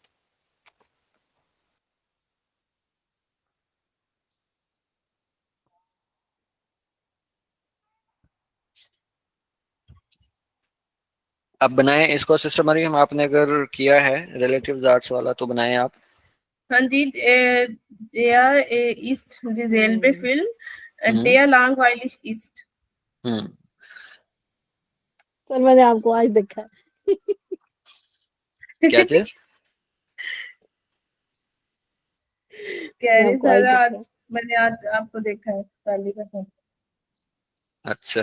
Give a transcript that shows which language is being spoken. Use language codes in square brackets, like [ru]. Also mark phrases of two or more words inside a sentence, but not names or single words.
[hi] अब बनाएं इसको सिस्टम मरियम, आपने अगर किया है रिलेटिव आर्ट्स वाला तो बनाएं आप। हाँ जी, [de] der ist dieselbe हम्म, Film, हम्म der langweilig ist। हम्म। [hi] सर मैंने आपको आज देखा है। क्या चीज? कह मैंने रही आपको आज सर देखा है। आज मैंने आज आपको देखा है पहली दफा। अच्छा।